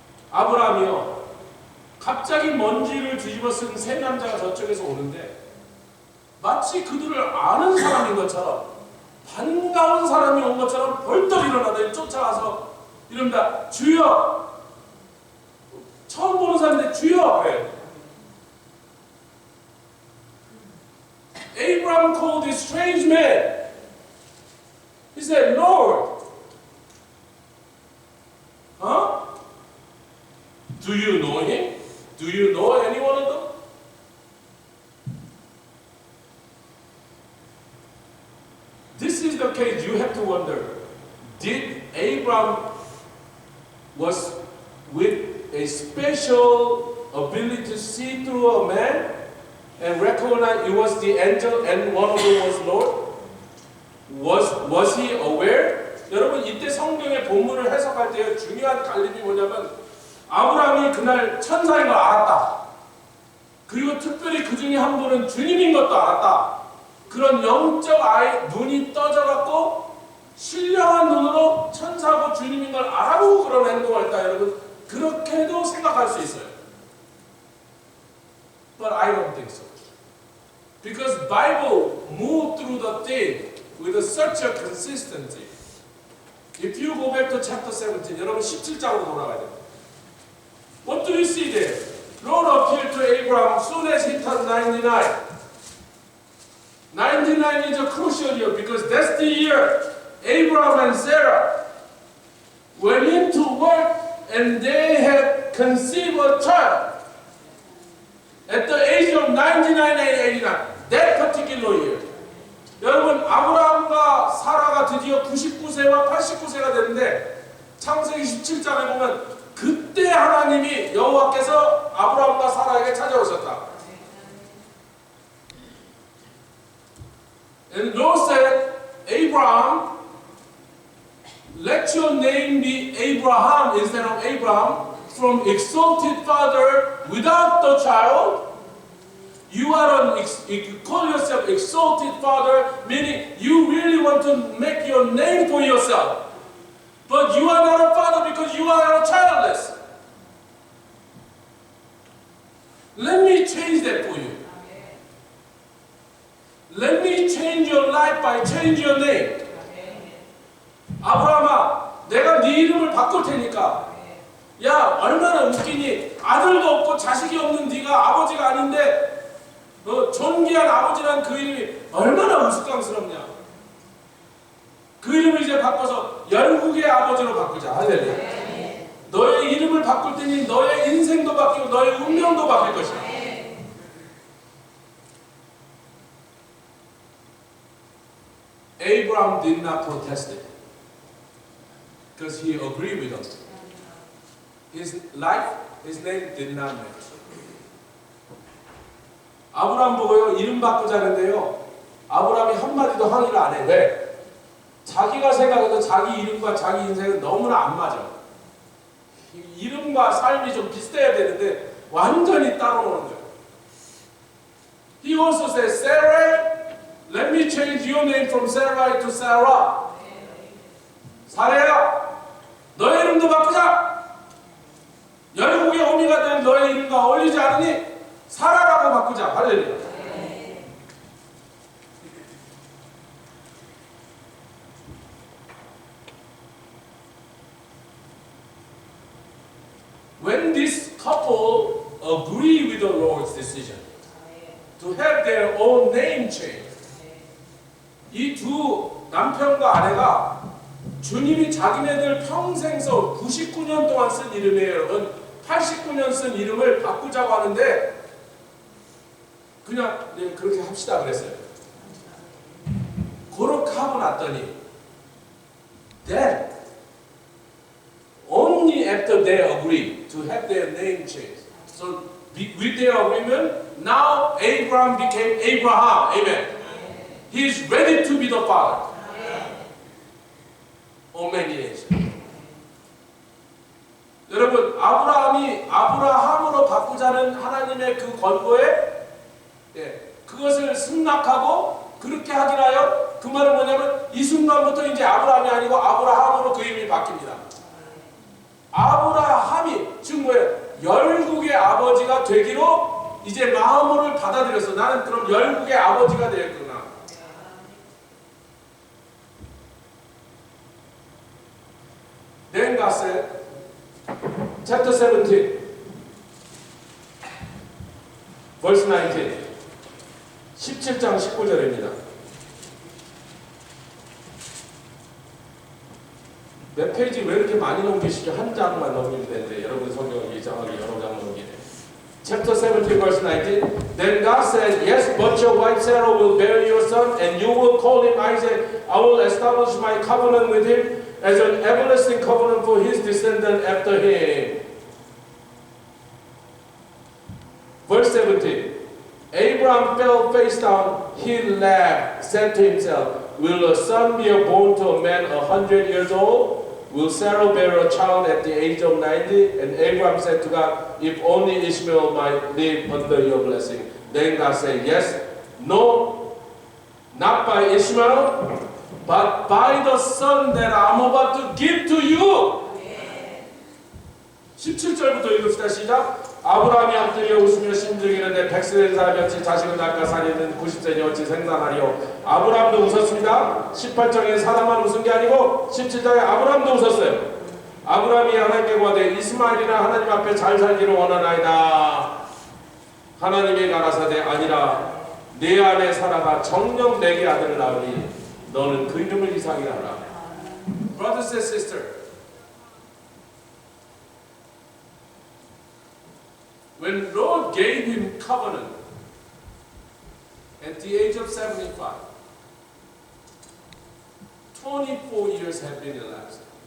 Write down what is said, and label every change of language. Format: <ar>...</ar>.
<ko>아브라함이요. 갑자기 먼지를 뒤집어 쓴 세 남자가 저쪽에서 오는데 마치 그들을 아는 사람인 것처럼 반가운 사람이 온 것처럼 벌떡 일어나더니 쫓아가서 이럽니다. 주여! 처음 보는 사람인데 주여! 네.</ko> <en>Abraham called this strange man. He said, Lord, do you know him? Do you know any one of them? This is the case. You have to wonder, did Abraham was with a special ability to see through a man and recognize it was the angel and one of them was Lord? Was he aware?</en> <ko>여러분 이때 성경의 본문을 해석할 때 중요한 갈림이 뭐냐면 아브라함이 그날 천사인 걸 알았다. 그리고 특별히 그 중에 한 분은 주님인 것도 알았다. 그런 영적 눈이 떠져갖고 신령한 눈으로 천사고 주님인 걸 알아보고 그런 행동을 했다. 여러분 그렇게도 생각할 수 있어요.</ko> <en>But I don't think so. Because Bible moved through the thing with such a consistency. If you go back to chapter 17,</en> <ko>여러분 17장으로 돌아가야 돼요.</ko> <en>What do you see there? Lord appeared to Abraham soon as he turned 99. 99 is a crucial year because that's the year Abraham and Sarah went into work and they had conceived a child. At the age of 99 and 89, that particular year.</en> <ko>여러분 아브라함과 사라가 드디어 99세와 89세가 됐는데 창세기 17장에 보면 그때 하나님이 여호와께서 아브라함과 사라에게 찾아오셨다.</ko> <en>And Lord said, Abraham, let your name be Abraham instead of Abraham, from exalted father without the child. You call yourself exalted father, meaning you really want to make your name for yourself. But you are not a father because you are childless. Let me change that for you. Let me change your life by changing your name.</en> <ko>아브라함아, 내가 네 이름을 바꿀 테니까. 야, 얼마나 웃기니? 아들도 없고 자식이 없는 네가 아버지가 아닌데 존귀한 아버지란 그 이름이 얼마나 우스꽝스럽냐. 그 이름을 이제 바꿔서 열국의 아버지로 바꾸자. 할렐루야. 너의 이름을 바꿀 테니 너의 인생도 바뀌고 너의 운명도 바뀔 것이다.</ko> <en>Abraham did not protest it because he agreed with us. his life, his name did not match.</en> <ko>아브라함 보고요, 이름 바꾸자는데요. 아브라함이 한마디도 항의를 안 해. 왜? 자기가 생각해도 자기 이름과 자기 인생은 너무나 안 맞아. 이름과 삶이 좀 비슷해야 되는데 완전히 따로 노는 거예요.</ko> <en>He also says, Sarah, let me change your name from Sarai to Sarah.</en> <ko>사례야, 너의 이름도 바꾸자. 열국의 어미가 될 너의 이름과 어울리지 않으니 사라라고 바꾸자. 할렐루야.</ko> <en>When this couple agree with the Lord's decision to have their own name change,</en> <ko>이 두 남편과 아내가 주님이 자기네들 평생서 99년 동안 쓴 이름이에요. 여러분 89년 쓴 이름을 바꾸자고 하는데 그냥 네, 그렇게 합시다 그랬어요. 그렇게 하고 났더니</ko> <en>Then only after they agree to have their name changed. So with their agreement, now Abraham became Abraham. Amen. He is ready to be the father of many nations.</en> <ko>여러분, 아브라함이 아브라함으로 바꾸자는 하나님의 그 권고에 그것을 승낙하고 그렇게 하긴 하여 그 말은 뭐냐면 이 순간부터 이제 아브라함이 아니고 아브라함으로 그 이름이 바뀝니다. 아브라함이 즉 뭐예요? 열국의 아버지가 되기로 이제 마음을 받아들였어. 나는 그럼 열국의 아버지가 되었구나.</ko> <en>Then God said, chapter 17, verse 19,</en> <ko>17장 19절입니다. 몇 페이지 왜 이렇게 많이 넘기시죠? 한 장만 넘기면 되는데 여러분 성경을 일정하게 여러 장 넘기네.</ko> <en>Chapter 17 verse 19. Then God said, Yes, but your wife Sarah will bear you a son, and you will call him Isaac. I will establish my covenant with him as an everlasting covenant for his descendant after him. Verse 17. Abraham fell face down. He laughed, said to himself, Will a son be born to a man 100 years old? Will Sarah bear a child at the age of 90? And Abraham said to God, If only Ishmael might live under your blessing. Then God said, Yes, no, not by Ishmael, but by the son that I'm about to give to you.</en> <ko>17절부터 읽읍시다. 시작. 아브라함이 엎드려 웃으며 심중이는데 100세 된 사람이 어찌 자식을 낳을까 사리는 90세니 어찌 생산하리요. 아브라함도 웃었습니다. 18장에 사람만 웃은 게 아니고 17장에 아브라함도 웃었어요. 아브라함이 하나님께 구하되 이스마엘이나 하나님 앞에 잘 살기를 원하나이다. 하나님이 가라사대 아니라 내 아내 사라가 정녕 내게 아들을 낳으니 너는 그 이름을 이삭이라 하라.</ko> <en>Brothers and sisters, when Lord gave him covenant at the age of 75, 24 years have been elapsed.</en>